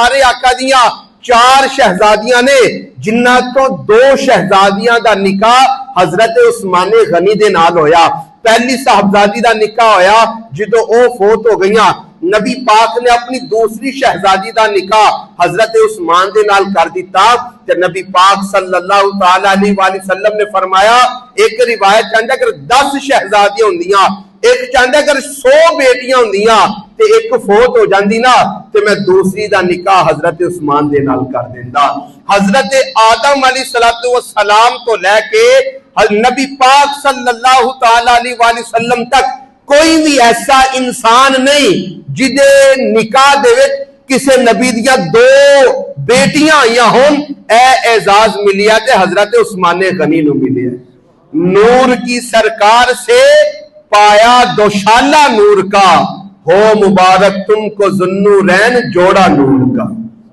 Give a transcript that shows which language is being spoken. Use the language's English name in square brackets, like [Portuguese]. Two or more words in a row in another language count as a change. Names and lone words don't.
[Punjabi] پیارے آقا دیاں 4 شہزادیاں نے جنہاں تو 2 شہزادیاں دا نکاح حضرت عثمان غنی دے نال ہویا. پہلی صاحبزادی دا نکاح ہویا جدو او فوت ہو گئیاں. نبی پاک نے اپنی دوسری شہزادی دا نکاح حضرت عثمان دے نال کر دیتا. کہ نبی پاک صلی اللہ تعالی علیہ وآلہ وسلم نے فرمایا ایک روایت چاہتا اگر 10 شہزادیاں ہوندیاں, ایک چاہتا اگر 100 بیٹیاں ہوندیاں تے ایک فوت ہو جاندی نا تے میں دوسری دا نکاح حضرت عثمان دے نال کر دیندا. حضرت آدم علیہ السلام تو لے کے نبی پاک صلی اللہ تعالی علیہ وآلہ وسلم تک کوئی بھی ایسا انسان نہیں جدے نکاح دے وچ کسے نبی دیا 2 بیٹیاں آئیاں ہون. اے اعزاز ملیا تے حضرت عثمان غنی نو ملیا. [Urdu] نور کی سرکار سے پایا دوشالہ نور کا, ہو مبارک تم کو ذوالنورین جوڑا نور کا.